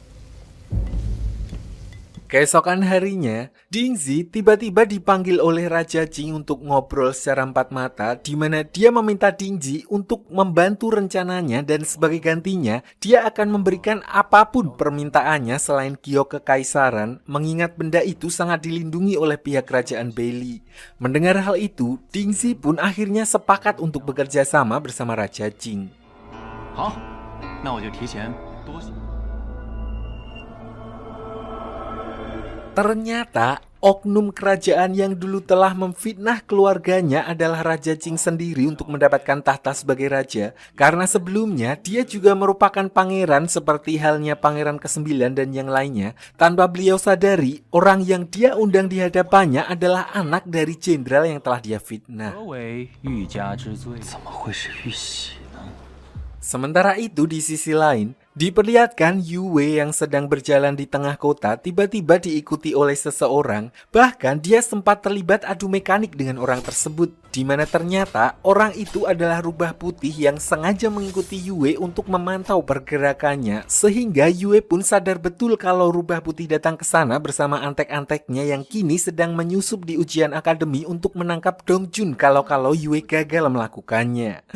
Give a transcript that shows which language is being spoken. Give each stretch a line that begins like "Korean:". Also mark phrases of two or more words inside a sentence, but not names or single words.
Indonesian: Keesokan harinya, Dingzi tiba-tiba dipanggil oleh Raja Jing untuk ngobrol secara empat mata, di mana dia meminta Dingzi untuk membantu rencananya dan sebagai gantinya, dia akan memberikan apapun permintaannya selain giok kekaisaran, mengingat benda itu sangat dilindungi oleh pihak kerajaan Beili. Mendengar hal itu, Dingzi pun akhirnya sepakat untuk bekerja sama bersama Raja Jing.
Chinese: 好，那我就提前多谢。
Indonesian: Ternyata oknum kerajaan yang dulu telah memfitnah keluarganya adalah Raja Jing sendiri untuk mendapatkan tahta sebagai raja, karena sebelumnya dia juga merupakan pangeran seperti halnya pangeran ke-9 dan yang lainnya. Tanpa beliau sadari, orang yang dia undang di hadapannya adalah anak dari jenderal yang telah dia fitnah.
Chinese: 何为欲加之罪？怎么会是玉玺呢？
Indonesian: Sementara itu di sisi lain, Diperlihatkan Yue yang sedang berjalan di tengah kota tiba-tiba diikuti oleh seseorang, bahkan dia sempat terlibat adu mekanik dengan orang tersebut, di mana ternyata orang itu adalah rubah putih yang sengaja mengikuti Yue untuk memantau pergerakannya, sehingga Yue pun sadar betul kalau rubah putih datang ke sana bersama antek-anteknya yang kini sedang menyusup di ujian akademi untuk menangkap Dongjun kalau Yue gagal melakukannya.